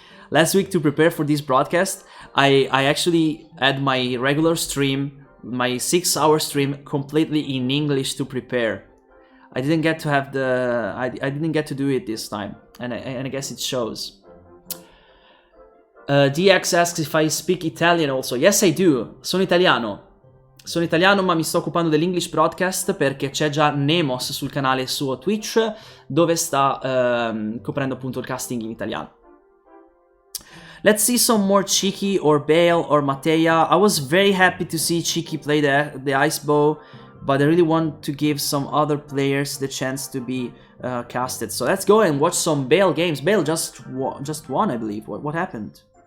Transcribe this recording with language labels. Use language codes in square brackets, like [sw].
[en] Last week, to prepare for this broadcast, I actually had my regular stream, my 6-hour stream, completely in English to prepare. I didn't get to have I didn't get to do it this time, and I guess it shows. DX asks if I speak Italian also. Yes, I do. [it] Sono italiano. Sono italiano, ma mi sto occupando dell' [en] English broadcast [it] perché c'è già Nemos sul canale su Twitch, dove sta coprendo appunto il casting in italiano. [en] Let's see some more Cheeky or Bale or Matea. I was very happy to see Cheeky play the Ice Bow, but I really want to give some other players the chance to be casted. So let's go and watch some Bale games. Bale just won, I believe. What happened?